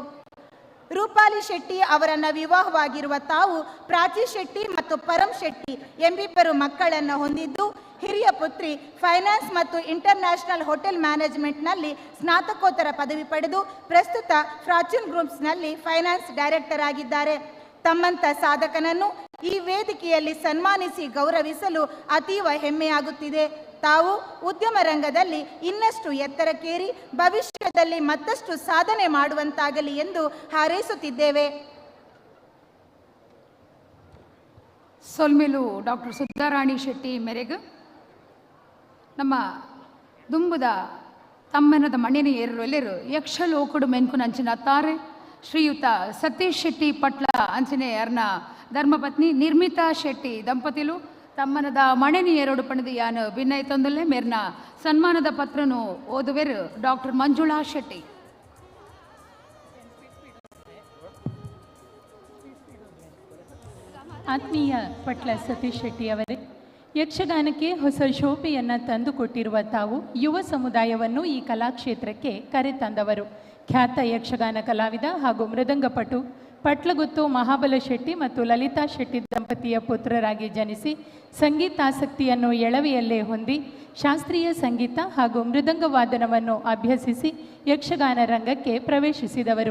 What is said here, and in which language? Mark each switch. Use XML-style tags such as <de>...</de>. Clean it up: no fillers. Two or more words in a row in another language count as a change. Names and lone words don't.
<kn>ರೂಪಾಲಿ ಶೆಟ್ಟಿ ಅವರನ್ನು ವಿವಾಹವಾಗಿರುವ ತಾವು ಪ್ರಾಚಿ ಶೆಟ್ಟಿ ಮತ್ತು ಪರಂ ಶೆಟ್ಟಿ ಎಂಬಿಬ್ಬರು ಮಕ್ಕಳನ್ನು ಹೊಂದಿದ್ದು, ಹಿರಿಯ ಪುತ್ರಿ ಫೈನಾನ್ಸ್ ಮತ್ತು</kn> <en>international hotel managementನಲ್ಲಿ</en> <kn>ಸ್ನಾತಕೋತ್ತರ ಪದವಿ ಪಡೆದು ಪ್ರಸ್ತುತ ಫಾರ್ಚೂನ್ ಗ್ರೂಪ್ಸ್ನಲ್ಲಿ</kn> <en>finance director</en> <kn>ಆಗಿದ್ದಾರೆ. ತಮ್ಮಂಥ ಸಾಧಕನನ್ನು ಈ ವೇದಿಕೆಯಲ್ಲಿ ಸನ್ಮಾನಿಸಿ ಗೌರವಿಸಲು ಅತೀವ ಹೆಮ್ಮೆಯಾಗುತ್ತಿದೆ. ತಾವು ಉದ್ಯಮ ರಂಗದಲ್ಲಿ ಇನ್ನಷ್ಟು ಎತ್ತರಕ್ಕೇರಿ ಭವಿಷ್ಯದಲ್ಲಿ ಮತ್ತಷ್ಟು ಸಾಧನೆ ಮಾಡುವಂತಾಗಲಿ ಎಂದು ಹಾರೈಸುತ್ತಿದ್ದೇವೆ.</kn> <tcy>ಸೊಲ್ಮೆಲು ಡಾಕ್ಟರ್ ಸುಧಾರಾಣಿ ಶೆಟ್ಟಿ ಮೇರೆಗೆ ನಮ್ಮ ದುಂಬುದ ತಮ್ಮನದ ಮಣ್ಣಿನ ಏರಲೆರು ಯಕ್ಷಲೋಕುಡು ಮೆನ್ಕು ನಂಚಿನ ತಾರೆ ಶ್ರೀಯುತ ಸತೀಶ್ ಶೆಟ್ಟಿ ಪಟ್ಲ ಅಂಚನೆ ಅರ್ನ ಧರ್ಮಪತ್ನಿ ನಿರ್ಮಿತಾ ಶೆಟ್ಟಿ ದಂಪತಿಲು ತಮ್ಮನದ ಮಣೆನಿ ಏರೋಡು ಪಣದ ಯಾನು ಭಿನ್ನೈ ತೊಂದಲೆ ಮೇರ್ನ ಸನ್ಮಾನದ ಪತ್ರನು ಓದುವೆರು ಡಾಕ್ಟರ್ ಮಂಜುಳಾ ಶೆಟ್ಟಿ.</tcy> <kn>ಆತ್ಮೀಯ ಪಟ್ಲ ಸತೀಶ್ ಶೆಟ್ಟಿ ಅವರೇ, ಯಕ್ಷಗಾನಕ್ಕೆ ಹೊಸ ಶೋಭೆಯನ್ನು ತಂದುಕೊಟ್ಟಿರುವ ತಾವು ಯುವ ಸಮುದಾಯವನ್ನು ಈ ಕಲಾಕ್ಷೇತ್ರಕ್ಕೆ ಕರೆತಂದವರು. ಖ್ಯಾತ ಯಕ್ಷಗಾನ ಕಲಾವಿದ ಹಾಗೂ ಮೃದಂಗಪಟು ಪಟ್ಲಗುತ್ತು ಮಹಾಬಲ ಶೆಟ್ಟಿ ಮತ್ತು ಲಲಿತಾ ಶೆಟ್ಟಿ ದಂಪತಿಯ ಪುತ್ರರಾಗಿ ಜನಿಸಿ ಸಂಗೀತಾಸಕ್ತಿಯನ್ನು ಎಳವೆಯಲ್ಲೇ ಹೊಂದಿ ಶಾಸ್ತ್ರೀಯ ಸಂಗೀತ ಹಾಗೂ ಮೃದಂಗವಾದನವನ್ನು ಅಭ್ಯಸಿಸಿ ಯಕ್ಷಗಾನ ರಂಗಕ್ಕೆ ಪ್ರವೇಶಿಸಿದವರು.</kn>